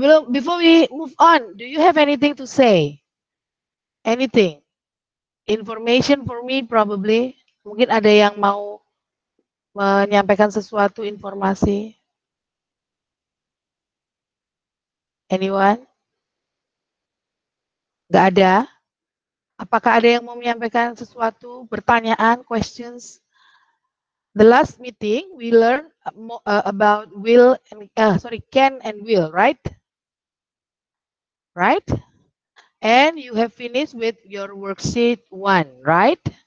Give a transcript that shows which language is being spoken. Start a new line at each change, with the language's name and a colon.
English: Before we move on, do you have anything to say? Anything? Information for me probably.
Indonesian: Mungkin ada yang mau menyampaikan sesuatu informasi.
English: Anyone?
Indonesian: Nggak ada? Apakah ada yang mau menyampaikan sesuatu, pertanyaan, questions?
English: The last meeting we learned about can and will, right? Right? And you have finished with your worksheet 1, right?